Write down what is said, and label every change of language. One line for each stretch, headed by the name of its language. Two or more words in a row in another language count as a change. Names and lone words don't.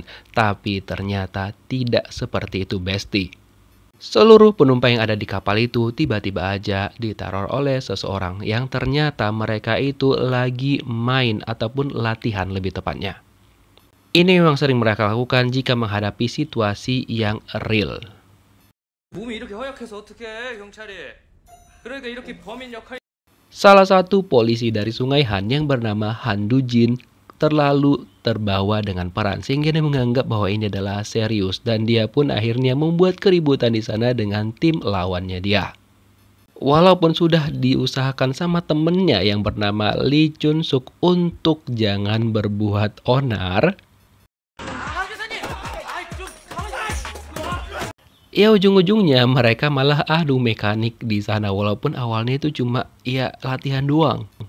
Indonesian: Tapi ternyata tidak seperti itu, bestie. Seluruh penumpang yang ada di kapal itu tiba-tiba aja diteror oleh seseorang yang ternyata mereka itu lagi main ataupun latihan lebih tepatnya. Ini memang sering mereka lakukan jika menghadapi situasi yang real.
Korean: 몸이 이렇게 허약해서 어떡해, 경찰이. 그러니까 이렇게 범인 역할.
Indonesian: Salah satu polisi dari Sungai Han yang bernama Han Du-jin terlalu terbawa dengan peran sehingga dia menganggap bahwa ini adalah serius dan dia pun akhirnya membuat keributan di sana dengan tim lawannya dia. Walaupun sudah diusahakan sama temennya yang bernama Lee Chun-suk untuk jangan berbuat onar, ya ujung-ujungnya mereka malah adu mekanik di sana walaupun awalnya itu cuma ya latihan doang.